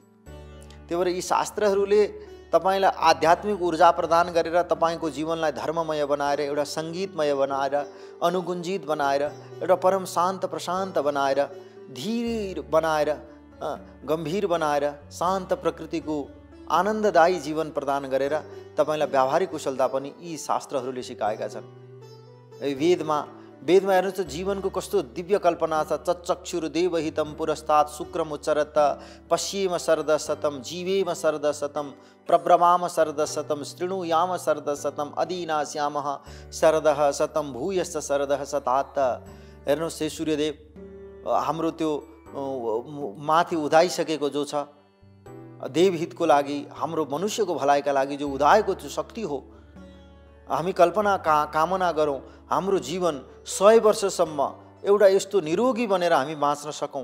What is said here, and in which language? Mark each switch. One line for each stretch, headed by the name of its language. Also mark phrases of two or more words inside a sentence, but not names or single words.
Nepali: त्यही भएर यी शास्त्रहरूले तपाईँलाई आध्यात्मिक ऊर्जा प्रदान गरेर तपाईँको जीवनलाई धर्ममय बनाएर, एउटा सङ्गीतमय बनाएर, अनुगुञ्जित बनाएर, एउटा परम शान्त प्रशान्त बनाएर, धीर बनाएर, गम्भीर बनाएर, शान्त प्रकृतिको आनन्ददायी जीवन प्रदान गरेर तपाईँलाई व्यावहारिक कुशलता पनि यी शास्त्रहरूले सिकाएका छन्। वेदमा हेर्नुहोस् त जीवनको कस्तो दिव्य कल्पना छ।
Sanskrit: चक्षुर्देवहितं पुरस्तात् शुक्रमुच्चरत पश्येम शरदशतं जीवेम शरदशतं प्रब्रवाम शरदशतं शृणुयाम शरदशतं अदीनास्यामः शरदः शतं भूयश्च शरदः शतात्।
Nepali: हेर्नुहोस् हे सूर्यदेव, हाम्रो त्यो माथि उदाइसकेको जो छ देवहितको लागि, हाम्रो मनुष्यको भलाइका लागि जो उदाएको त्यो शक्ति हो, हामी कल्पना कामना गरौँ हाम्रो जीवन 100 वर्षसम्म एउटा यस्तो निरोगी बनेर हामी बाँच्न सकौँ।